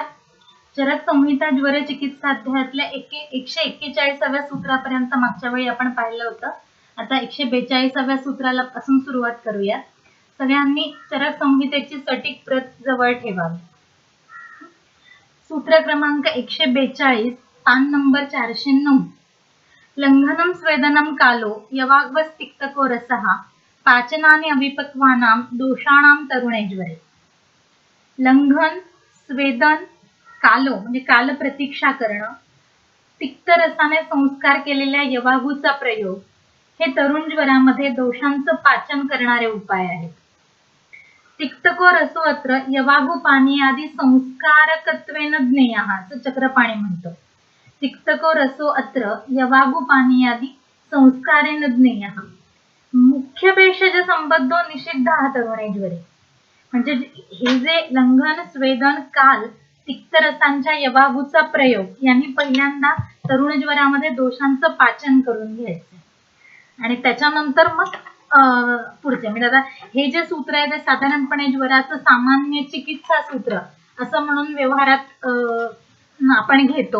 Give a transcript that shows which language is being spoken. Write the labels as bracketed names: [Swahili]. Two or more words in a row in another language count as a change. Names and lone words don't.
[Marathi] चरक संहिता ज्वर चिकित्सा अध्यायातल्या 141व्या सूत्रापर्यंत मागच्या वेळी आपण पाहिलं होतं. आता 142व्या सूत्राला पासून सुरुवात करूया. सगळ्यांनी चरक संहितेची सटीक प्रत जवळ ठेवावी. सूत्र क्रमांक 142, पान नंबर 409. [Sanskrit] लंघनम स्वेदनम कालो यवाग्वस्तिक्तको रसः पाचनानि अविपक्वानां दोषाणां तरुणे ज्वरे. लंघन, स्वेदन, कालो म्हणजे काल प्रतीक्षा करणं, तिक्त रसाने संस्कार केलेल्या यवागूचा प्रयोग हे तरुण ज्वरामध्ये दोषांचं पाचन करणारे उपाय आहेत. तिक्तको रसो अत्र यवागू पानीयादी संस्कारकत्वेन ज्ञेयः [Marathi] असं चक्रपाणी म्हणतो. [Sanskrit] तिक्तको रसो अत्र यवागू पानीयादी संस्कारेन ज्ञेयः मुख्य भेषज संबद्धो निषिद्धः तरुणे ज्वरे. [Marathi] म्हणजे हे जे लंघन, स्वेदन, काल, तिक्त रसांच्या यवागूचा प्रयोग यांनी पहिल्यांदा तरुण ज्वरामध्ये दोषांचं पाचन करून घ्यायचं आणि त्याच्यानंतर मग पुढचे म्हणजे आता हे जे सूत्र आहे ते साधारणपणे ज्वराचं सामान्य चिकित्सा सूत्र असं म्हणून व्यवहारात आपण घेतो.